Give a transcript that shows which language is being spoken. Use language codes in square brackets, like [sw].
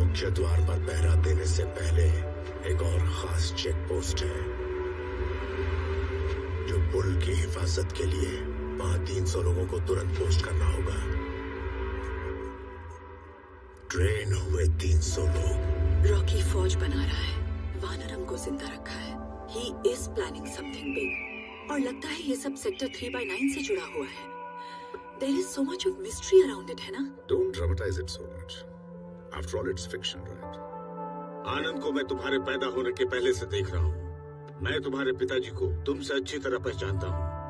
[hi] द्वार पर पहरा देने से पहले एक और खास चेक पोस्ट है जो पुल की हिफाजत के लिए वहां 300 लोगों को तुरंत पोस्ट करना होगा। ट्रेन हुए 300 लोग। रॉकी फौज बना रहा है, वानरम को जिंदा रखा है। [en] he is planning something big [hi] और लगता है ये सब सेक्टर 3/9 से जुड़ा हुआ है। [en] There is so much of mystery around it, [hi] है ना? [en] Don't dramatize it so much. After all, it's fiction, right? [hi] आनंद को मैं तुम्हारे पैदा होने के पहले से देख रहा हूँ। मैं तुम्हारे पिताजी को तुमसे अच्छी तरह पहचानता हूँ।